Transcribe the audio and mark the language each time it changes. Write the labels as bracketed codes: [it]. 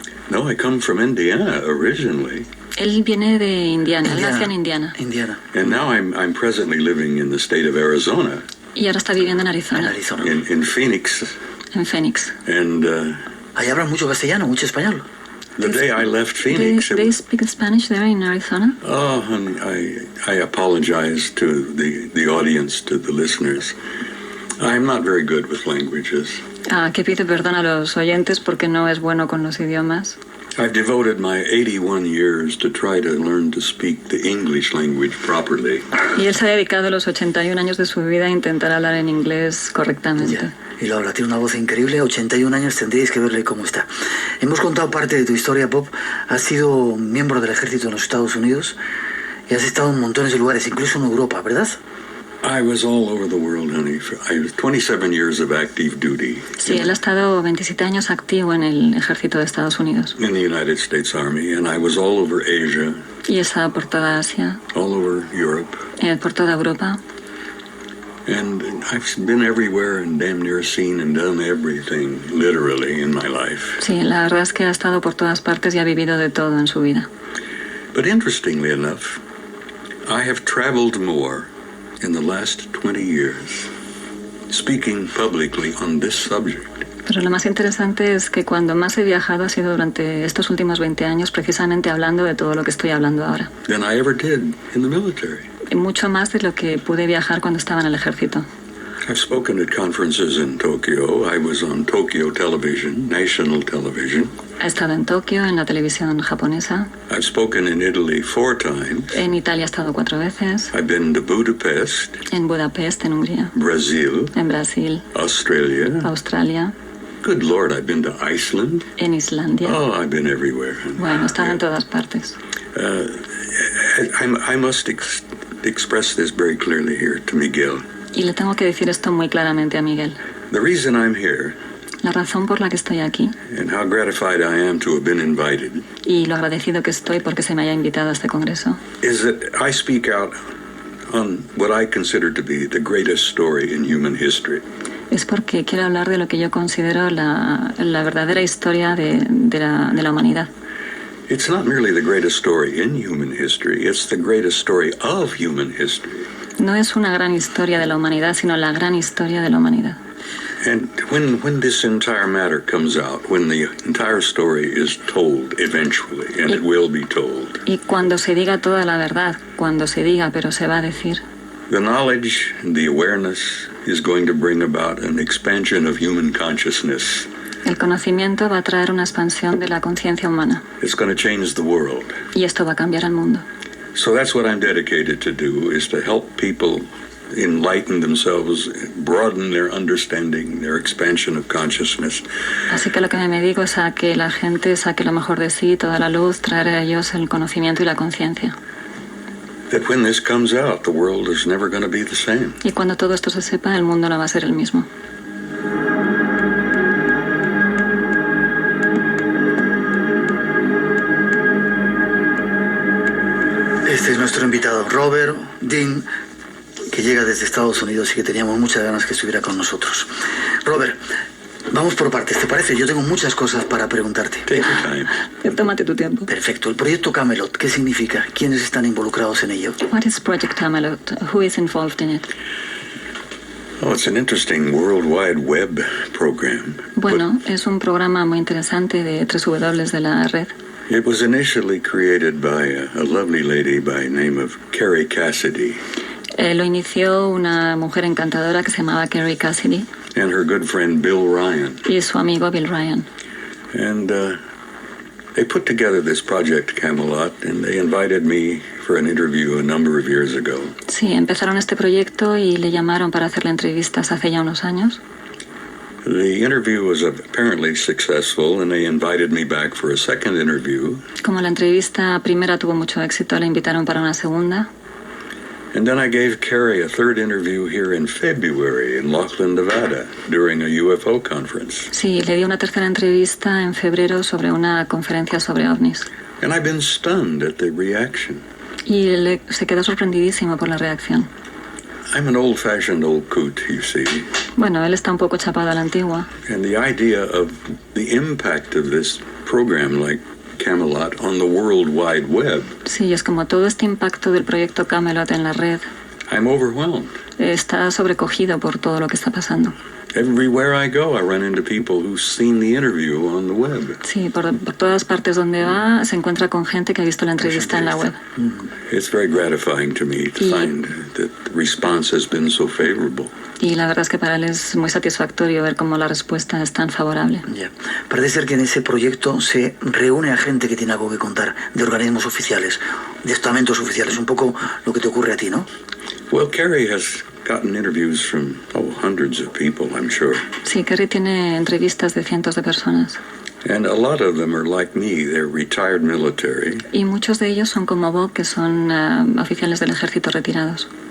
[en] No, I come from Indiana originally. [es] Él viene de Indiana, él nació en Indiana. Indiana. [en] And now I'm presently living in the state of Arizona, [es] Y ahora está viviendo en En Arizona, Arizona. [en] in Phoenix. [es] en Phoenix. [en] And [es] Ahí hablan mucho castellano, mucho español. [en] the day I left They, Phoenix, it they was, speak Spanish there in Arizona? oh, and I apologize to the audience, to the listeners. I'm not very good with languages. [es] Que pide perdón a los oyentes porque no es bueno con los idiomas. [en] I've devoted my 81 years to try to learn to speak the English language properly. [es] Y él se ha dedicado los 81 años de su vida a intentar hablar en inglés correctamente. Ya. Y lo habla, tiene una voz increíble, 81 años, tendríais que verle cómo está. Hemos contado parte de tu historia, Bob. Has sido miembro del ejército en los Estados Unidos y has estado en montones de lugares, incluso en Europa, ¿verdad? [en] I was all over the world, honey. I was 27 years of active duty [es] Sí, él ha estado 27 años activo en el ejército de Estados Unidos. [en] in the United States Army, and I was all over Asia, [es] Y ha estado por toda Asia, [en] all over Europe, [es] por toda Europa. [en] and I've been everywhere and damn near seen and done everything, literally, in my life. [es] Sí, la verdad es que ha estado por todas partes y ha vivido de todo en su vida. [en] But interestingly enough, I have traveled more in the last 20 years, speaking publicly on this subject. [es] Pero lo más interesante es que cuando más he viajado ha sido durante estos últimos 20 años, precisamente hablando de todo lo que estoy hablando ahora. [en] Than I ever did in the military. [es] Y mucho más de lo que pude viajar cuando estaba en el ejército. [en] I've spoken at conferences in Tokyo. I was on Tokyo television, national television. [es] He estado en Tokio, en la televisión japonesa. [en] I've spoken in Italy 4 times. [es] En Italia he estado 4 veces. [en] I've been to Budapest, [es] En Budapest, en Hungría. [en] Brazil, [es] En Brasil, [en] Australia. [es] Australia, [en] Good Lord, I've been to Iceland. [es] en Islandia. [en] Oh, I've been everywhere. [es] Bueno, he estado en todas partes. [en] I must express this very clearly here to Miguel. [es] Y le tengo que decir esto muy claramente a Miguel. [en] The reason I'm here, [es] La razón por la que estoy aquí [en] and how gratified I am to have been invited, [es] y lo agradecido que estoy porque se me haya invitado a este congreso [en] is that I speak out on what I consider to be the greatest story in human history. [es] es porque quiero hablar de lo que yo considero la verdadera historia de la humanidad. [en] It's not merely the greatest story in human history, it's the greatest story of human history. [es] No es una gran historia de la humanidad, sino la gran historia de la humanidad. [en] And when this entire matter comes out, when the entire story is told eventually, and it will be told, [es] Y cuando se diga toda la verdad, cuando se diga, pero se va a decir, [en] the knowledge and the awareness is going to bring about an expansion of human consciousness. [es] el conocimiento va a traer una expansión de la conciencia humana. [en] It's going to change the world. [es] Y esto va a cambiar el mundo. [en] So that's what I'm dedicated to do, is to help people enlighten themselves, broaden their understanding, their expansion of consciousness. [es] Así que lo que me dedico es a que la gente saque lo mejor de sí, toda la luz, traer a ellos el conocimiento y la conciencia. [en] That when this comes out, the world is never going to be the same. [es] Y cuando todo esto se sepa, el mundo no va a ser el mismo. Este es nuestro invitado, Robert Dean, que llega desde Estados Unidos y que teníamos muchas ganas que estuviera con nosotros. Robert, vamos por partes, ¿te parece? Yo tengo muchas cosas para preguntarte. [en] Take your time. [es] Tómate tu tiempo. Perfecto. El proyecto Camelot, ¿qué significa? ¿Quiénes están involucrados en ello? [en] What is Project Camelot? Who is involved in it? Oh, it's an interesting World Wide Web program. [es] Bueno, es un programa muy interesante de 3W de la red. [en] It was initially created by a lovely lady by name of Carrie Cassidy [es] Lo inició una mujer encantadora que se llamaba Carrie Cassidy [en] and her good friend Bill Ryan. [es] y su amigo Bill Ryan. [en] And they put together this project Camelot, and they invited me for an interview a number of years ago. [es] Sí, empezaron este proyecto y le llamaron para hacerle entrevistas hace ya unos años. [en] The interview was apparently successful, and they invited me back for a second interview. [es] Como la entrevista primera tuvo mucho éxito, le invitaron para una segunda. [en] And then I gave Carrie a third interview here in February in Laughlin, Nevada, during a UFO conference. [es] Sí, le di una tercera entrevista en febrero sobre una conferencia sobre ovnis. [en] And I've been stunned at the reaction. [es] Y él se quedó sorprendidísimo por la reacción. [en] I'm an old-fashioned old coot, you see. [es] Bueno, él está un poco chapado a la antigua. [en] And the idea of the impact of this program like Camelot on the World Wide Web. [es] Sí, es como todo este impacto del proyecto Camelot en la red. [en] I'm overwhelmed. [es] Está sobrecogido por todo lo que está pasando. [en] Everywhere I go, I run into people who've seen the interview on the web. [es] Sí, por todas partes donde va se encuentra con gente que ha visto la entrevista en la web. [en] It's very gratifying to me to find that the response has been so favorable. [es] Y la verdad es que para él es muy satisfactorio ver cómo la respuesta es tan favorable. [en] Yeah. [es] Parece ser que en ese proyecto se reúne a gente que tiene algo que contar, de organismos oficiales, de estamentos oficiales, un poco lo que te ocurre a ti, ¿no? [en] Well, Carrie has gotten interviews from hundreds of people, I'm sure. [es] Sí, Kerry tiene entrevistas de cientos de personas. [en] And a lot of them are like me, they're retired military. [es] Y muchos de ellos son como Bob, que son oficiales del ejército retirados.